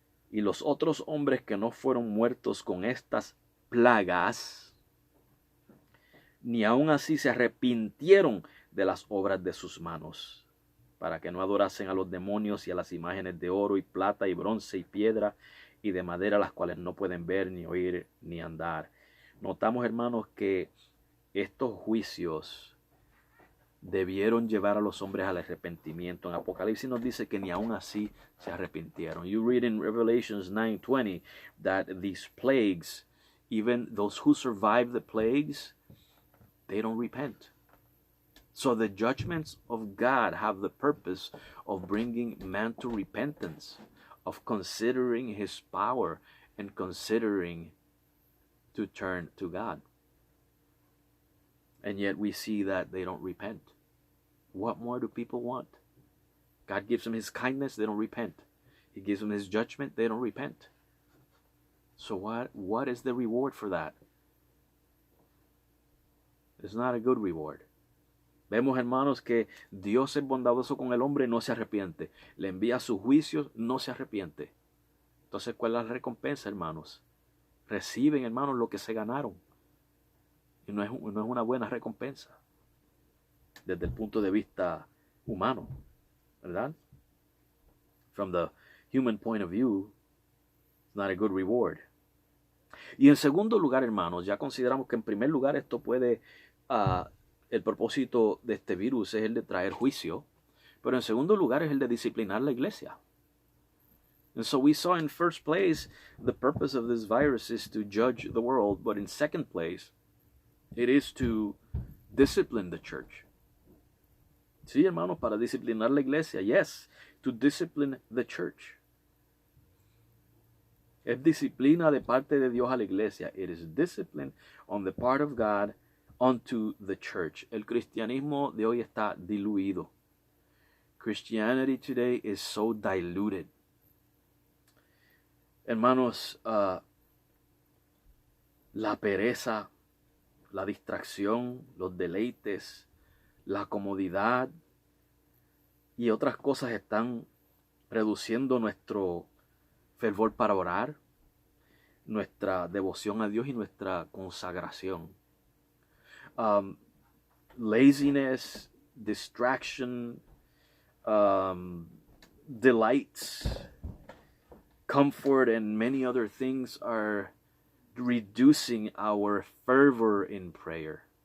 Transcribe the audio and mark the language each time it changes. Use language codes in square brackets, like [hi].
[es] Y los otros hombres que no fueron muertos con estas plagas, ni aun así se arrepintieron de las obras de sus manos, para que no adorasen a los demonios y a las imágenes de oro y plata y bronce y piedra y de madera, las cuales no pueden ver, ni oír, ni andar. Notamos, hermanos, que estos juicios debieron llevar a los hombres al arrepentimiento. En Apocalipsis nos dice que ni aun así se arrepintieron. [en] You read in Revelations 9:20 that these plagues, even those who survive the plagues, they don't repent. So the judgments of God have the purpose of bringing man to repentance, of considering his power and considering to turn to God. And yet we see that they don't repent. What more do people want? God gives them his kindness, they don't repent. He gives them his judgment, they don't repent. So what is the reward for that? It's not a good reward. [es] Vemos, hermanos, que Dios es bondadoso con el hombre, no se arrepiente. Le envía sus juicios, no se arrepiente. Entonces, ¿cuál es la recompensa, hermanos? Reciben, hermanos, lo que se ganaron. Y no es una buena recompensa desde el punto de vista humano, ¿verdad? [en] From the human point of view, it's not a good reward. [es] Y en segundo lugar, hermanos, ya consideramos que en primer lugar esto puede, el propósito de este virus es el de traer juicio, pero en segundo lugar es el de disciplinar la iglesia. [en] And so we saw in first place, the purpose of this virus is to judge the world, but in second place, it is to discipline the church. [es] Sí, hermanos, para disciplinar la iglesia. [en] Yes, to discipline the church. [es] Es disciplina de parte de Dios a la iglesia. [en] It is discipline on the part of God unto the church. [es] El cristianismo de hoy está diluido. [en] Christianity today is so diluted. [es] Hermanos, la pereza, la distracción, los deleites, la comodidad y otras cosas están reduciendo nuestro fervor para orar, nuestra devoción a Dios y nuestra consagración. [en] Laziness, distraction, delights, comfort, and many other things are reducing our fervor in prayer.